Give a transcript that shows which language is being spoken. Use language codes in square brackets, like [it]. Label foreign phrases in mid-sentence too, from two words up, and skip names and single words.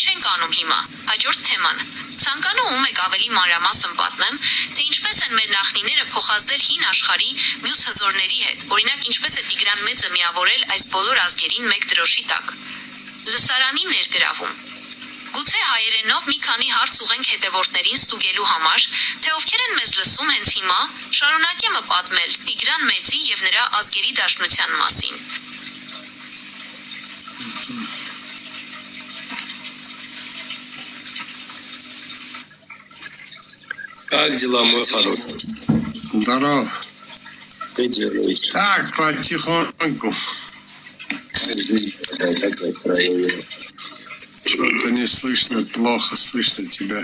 [hy] ենք անում հիմա։ Հաջորդ թեման։ Ցանկանում եք ավելի մանրամասն պատմեմ, թե ինչպես են մեր նախնիները փոխազդել հին աշխարհի մյուս հզորների հետ, օրինակ ինչպես է Տիգրան Մեծը միավորել այս բոլոր ազգերին մեկ դրոշի տակ։ Լսարանի ներգրավում։ Գուցե հայերենով մի քանի հարց ուղենք հետևորդներին ստուգելու համար, թե ովքեր են մեզ լսում հենց հիմա, շարունակեմ պատմել Տիգրան Մեծի եւ նրա ազգերի դաշնության մասին։ [ru] Как дела, мой хороший? Здорово. Ты делаешь? Так, потихоньку. Что-то не слышно, плохо слышно тебя.